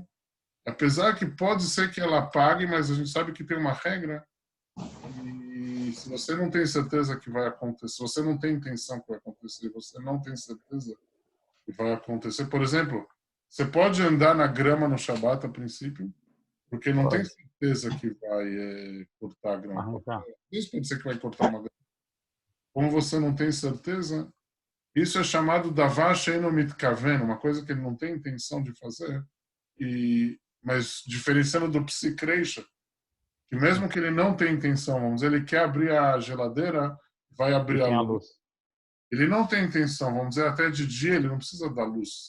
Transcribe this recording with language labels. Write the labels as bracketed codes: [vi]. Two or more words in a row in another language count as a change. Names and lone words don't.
[pt] Apesar que pode ser que ela apague, mas a gente sabe que tem uma regra, e se você não tem certeza que vai acontecer, se você não tem intenção que vai acontecer, você não tem certeza que vai acontecer. Por exemplo, você pode andar na grama no Shabat, a princípio, porque não tem certeza que vai cortar a grama. Isso pode ser que vai cortar uma grama. Como você não tem certeza, isso é chamado [he] דבר שאינו מתכוון, [pt] uma coisa que ele não tem intenção de fazer, mas diferenciando do psikreisha, que mesmo que ele não tenha intenção, vamos dizer, ele quer abrir a geladeira, vai abrir a luz. Ele não tem intenção, vamos dizer, até de dia ele não precisa da luz.